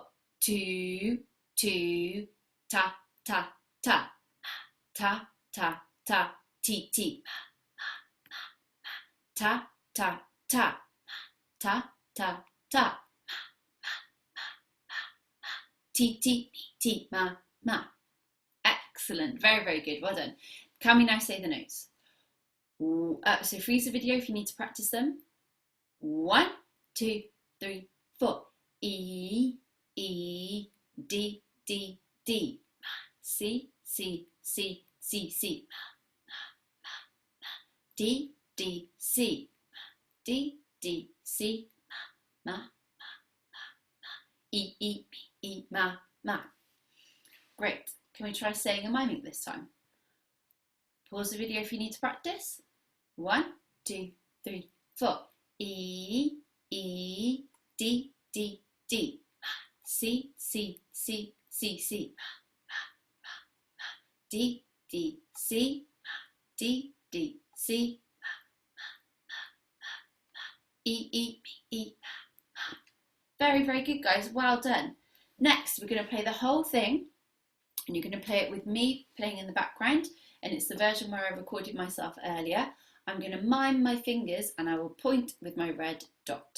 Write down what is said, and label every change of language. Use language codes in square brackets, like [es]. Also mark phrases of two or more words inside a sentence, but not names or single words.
[en] 2, 2, ta, ta, ta. Ta, ta, ta, ti, ti. Ta, ta, ta. Ta, ta, ta. Ti, ti, ti, ma, ma. Excellent, very, very good, well done. Can we now say the notes? So freeze the video if you need to practice them. 1, 2, 3, 4. E, E, D, D, D. C, C, C, C, C. D, D, C. D, D, C. Ma, E, E, E, ma, ma. Great. Can we try saying and miming this time? Pause the video if you need to practice. 1, 2, 3, 4. E, E, D, D, D. C, C, C, C, C. D, D, C. D, D, C. E, E, E. Very, very good, guys. Well done. Next, we're going to play the whole thing, and you're going to play it with me playing in the background, and it's the version where I recorded myself earlier. I'm going to mime my fingers, and I will point with my red dot.